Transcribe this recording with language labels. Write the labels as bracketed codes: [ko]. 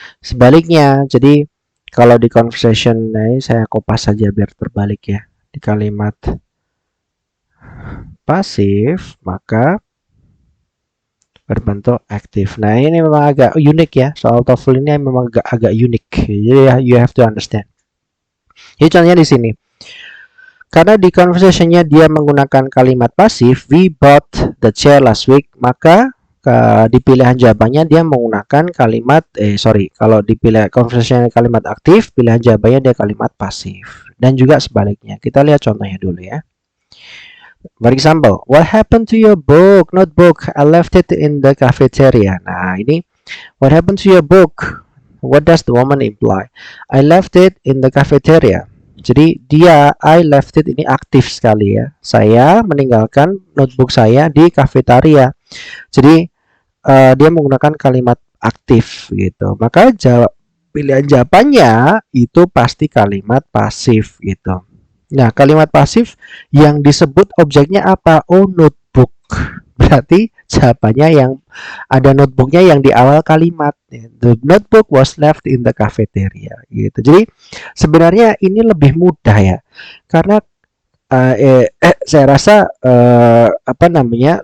[id] Sebaliknya, jadi kalau di conversation ini saya kopas saja biar terbalik ya. Di kalimat pasif, maka berbentuk aktif. Nah, ini memang agak unik ya. Soal TOEFL ini memang agak unik. Jadi [en] you have to understand. [id] Jadi contohnya di sini. Karena di conversationnya dia menggunakan kalimat pasif, [en] we bought the chair last week, [id] maka di pilihan jawabannya dia menggunakan kalimat kalau di pilihan conversation kalimat aktif, pilihan jawabannya dia kalimat pasif, dan juga sebaliknya. Kita lihat contohnya dulu ya. [en] For example, what happened to your notebook? I left it in the cafeteria. [id] Nah, ini [en] what happened to your book? What does the woman imply? I left it in the cafeteria. [id] Jadi dia [en] I left it [id] ini aktif sekali ya. Saya meninggalkan notebook saya di kafetaria. Jadi dia menggunakan kalimat aktif gitu. Maka pilihan jawabannya itu pasti kalimat pasif gitu. Nah, kalimat pasif yang disebut objeknya apa? Oh, notebook. Berarti jawabannya yang ada notebooknya yang di awal kalimat. [en] The notebook was left in the cafeteria gitu. [id] Jadi sebenarnya ini lebih mudah ya. Karena saya rasa apa namanya?